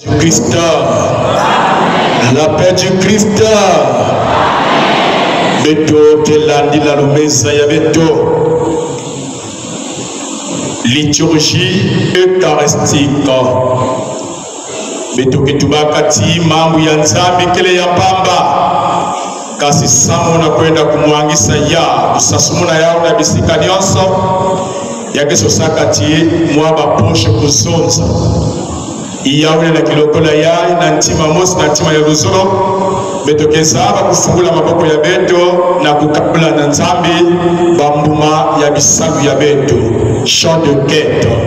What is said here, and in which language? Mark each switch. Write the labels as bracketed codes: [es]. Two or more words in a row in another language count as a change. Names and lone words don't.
[fr] Christ. La paix du Christ. [ktu] Beto kelandi la lumeza ya beto. [fr] Liturgie eucharistique. [ktu] Beto ketubakati mambo ya nzambi kele ya pamba. Kasi samu na kwenda kumwangisa ya usasumuna yao na bisika nyonso. Yake sosakati mwaba poshe kuzonza. Iyawe na kilokola yai na ntima mosi na ntima ya luzolo. Beto kezaba kufungula maboko ya beto na kukabula na nzambi bambuma ya bisabu ya beto. [fr] Chant de quête.